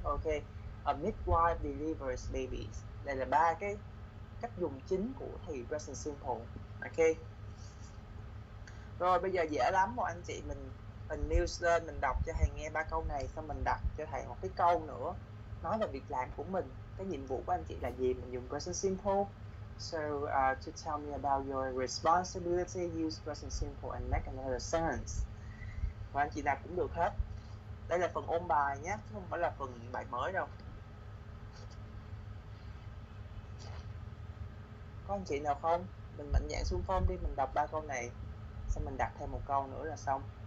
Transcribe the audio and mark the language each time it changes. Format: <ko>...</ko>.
<en>Ok, a midwife delivers babies.</en> <vi>Đây là 3 cái cách dùng chính của thì present simple. Ok, rồi bây giờ dễ lắm, một anh chị mình news lên, mình đọc cho thầy nghe 3 câu này, xong mình đặt cho thầy một cái câu nữa nói về việc làm của mình, cái nhiệm vụ của anh chị là gì, mình dùng present simple.</vi> <en>So to tell me about your responsibility, use present simple and make another sentence.</en> <vi>Và anh chị nào cũng được hết. Đây là phần ôn bài nhé, chứ không phải là phần bài mới đâu. Có anh chị nào không? Mình mạnh dạn xung phong đi, mình đọc 3 câu này, xong mình đặt thêm một câu nữa là xong.</vi>